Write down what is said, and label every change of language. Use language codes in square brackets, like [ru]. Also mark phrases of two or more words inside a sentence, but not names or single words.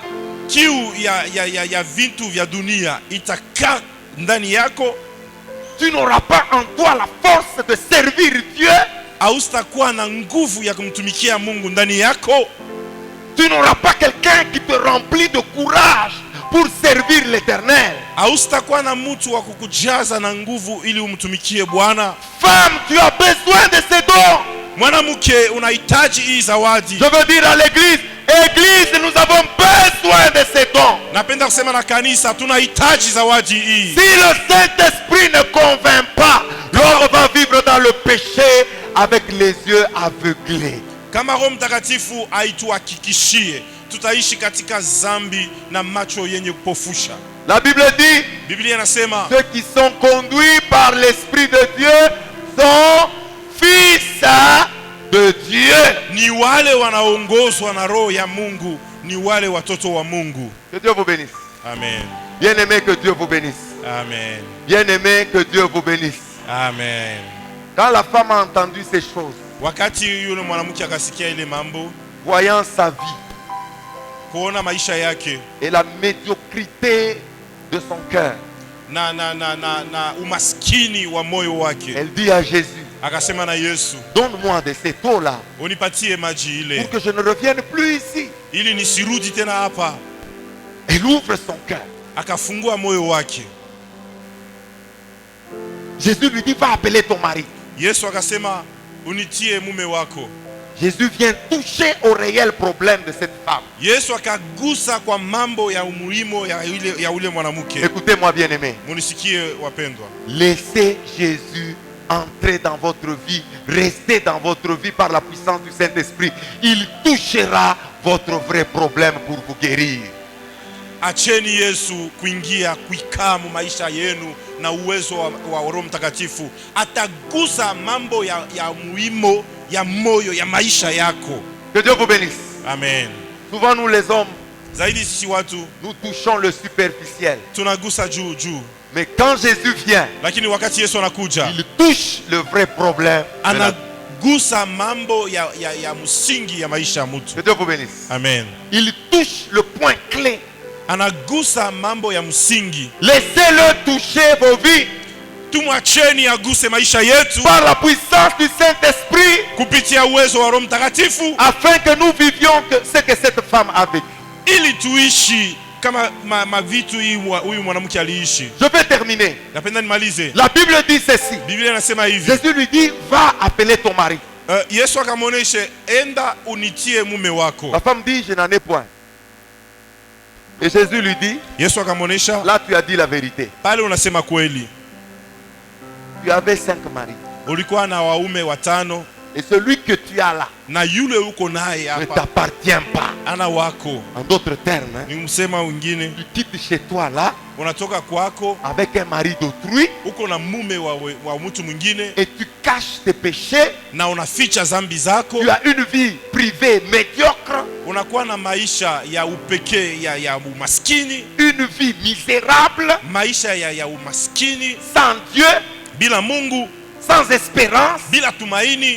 [sw] Kiu ya vitu vya dunia itakaa ndani yako. [fr] Tu n'auras pas en toi la force de servir Dieu. [sw] Hautakuwa na nguvu ya kumtumikia Mungu ndani yako. [fr] Tu n'auras pas quelqu'un qui te remplit de courage pour servir l'Éternel. [sw] Hautakuwa na mtu wa kukujaza na nguvu ili umtumikie Bwana. [fr] Femme, tu as besoin de ces dons. [sw] Mwanamke, unahitaji hii zawadi. [fr] Je veux dire à l'église, église, nous avons besoin de ces dons. [sw] Napenda kusema na kanisa, tunahitaji zawadi hii. [fr] Si le Saint-Esprit ne convainc pas, l'homme va vivre dans le péché avec les yeux aveuglés. [sw] Kama Roho Mtakatifu haituhakikishie, tutaishi katika zambi na macho yenye kupofusha. [fr] La Bible dit, [sw] Biblia inasema [fr] ceux qui sont conduits par l'Esprit de Dieu sont fils de Dieu. [sw] ni wale wanaongozwa na Roho ya Mungu, ni wale watoto wa Mungu. [fr] Que Dieu vous bénisse. Amen. Bien-aimé, que Dieu vous bénisse. Amen. Bien-aimé, que Dieu vous bénisse. Amen. Quand la femme a entendu ces choses, [sw] Wakati yule mwanamke akasikia ile mambo, [fr] voyant sa vie [sw] kuona maisha yake [fr] et la médiocrité de son cœur, [sw] na umaskini wa moyo wake, [fr] elle dit à Jésus, [sw] akasema na Yesu, [fr] donne-moi de cette eau-là [sw] unipatie maji ile [fr] pour que je ne revienne plus ici. [sw] ili nisirudi tena hapa. [fr] Elle ouvre son cœur. [sw] Akafungua moyo wake. [fr] Jésus lui dit, va appeler ton mari. [sw] Yesu akasema unitie mume wako. [fr] Jésus vient toucher au réel problème de cette femme. [sw] Yesu akagusa kwa mambo ya umuhimu ya ule mwanamke. [fr] Écoutez-moi, bien-aimé. [sw] Munisikie wapendwa. [fr] Laissez Jésus entrer dans votre vie. Restez dans votre vie par la puissance du Saint-Esprit. Il touchera votre vrai problème pour vous guérir. [sw] Acheni Yesu kuingia kuikaa mu maisha yenu na uwezo wa Roho Mtakatifu. Atagusa mambo ya muhimu ya moyo ya maisha yako. [fr] Que Dieu vous bénisse. Amen. Souvent nous les hommes, [sw] Zaidi sisi watu [fr] nous touchons le superficiel. [sw] tunagusa juu juu, [fr] Mais quand Jésus vient, [sw] lakini wakati Yesu anakuja [fr] il touche le vrai problème. [sw] anagusa mambo ya msingi ya maisha ya mtu. [fr] Que Dieu vous bénisse. Amen. Il touche le point clé. [sw] Anagusa mambo ya msingi. [fr] Laissez-le toucher vos vies. [sw] Tumwacheni aguse maisha yetu [fr] par la puissance du Saint-Esprit, [sw] kupitia uwezo wa Roho Mtakatifu, [fr] afin que nous vivions ce que cette femme a vécu. [sw] Ili tuishi kama mavitu huyu mwanamke aliishi. [fr] Je vais terminer. [sw] Napenda nimalize. [fr] La Bible dit ceci. [sw] Biblia inasema hivi. [fr] Jésus lui dit, va appeler ton mari. [sw] Yesu akamwonyesha, enda unitie mume wako. [fr] La femme dit, je n'en ai point. Et Jésus lui dit, [sw] Yesu akamwonyesha, [fr] là tu as dit la vérité. [sw] Pale unasema kweli. [fr] Tu avais 5 maris. [sw] Ulikuwa na waume 5. [fr] Et celui que tu as là [sw] na yule uko naye hapa [fr] ne t'appartient pas. [sw] Ana wako. [fr] En d'autres termes, [sw] ni msema wengine, [fr] tu quittes chez toi là, [sw] unatoka kwako [fr] avec un mari d'autrui, [sw] uko na mume wa mtu mwingine, [fr] et tu caches tes péchés, [sw] na unaficha zambi zako. [fr] Tu as une vie privée médiocre, [sw] unakuwa na maisha ya upekee ya umaskini, [fr] une vie misérable, [sw] maisha ya umaskini, [fr] sans Dieu, [sw] bila Mungu, [fr] sans espérance, [sw] bila tumaini.